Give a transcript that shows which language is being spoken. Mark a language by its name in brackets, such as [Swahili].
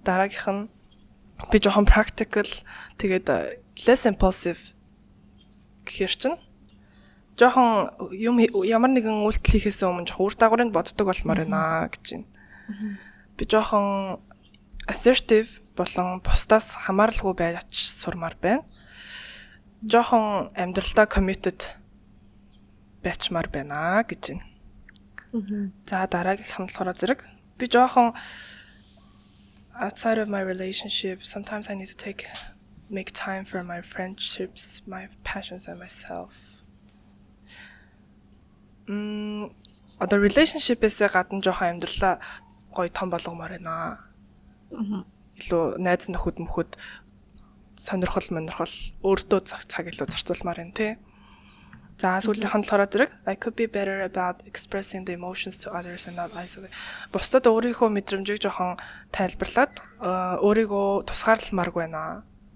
[Mongolian] Дараагийнх нь би жоохон practical тэгээд less impulsive гэхэр чинь жоохон юм ямар нэгэн үйлдэл хийхээс өмнө жоохон үр дагаврыг боддог болмоор байна гэж байна. Би жоохон assertive болон бусдаас хамааралгүй байж сурмаар байна. Жоохон амьдралдаа committed байчмаар байна гэж байна. За дараагийнх нь болохоор зэрэг би жоохон [English] outside of my relationship sometimes I need to make time for my friendships, my passions and myself. [Mongolian] Одоо relationship-ээс гадна жоохон амьдралаа гоё том болгомоор байна. Илүү найз нөхөд мөхөд сонирхол өөртөө цаг илүү зарцуулмаар байна тий. За сүүлийнх нь болохоор зэрэг [English] I could be better about expressing the emotions to others and not isolate. [Mongolian] Бусдад өөрийнхөө мэдрэмжийг жоохон тайлбарлаад өөрийгөө тусгаарламааргүй байна.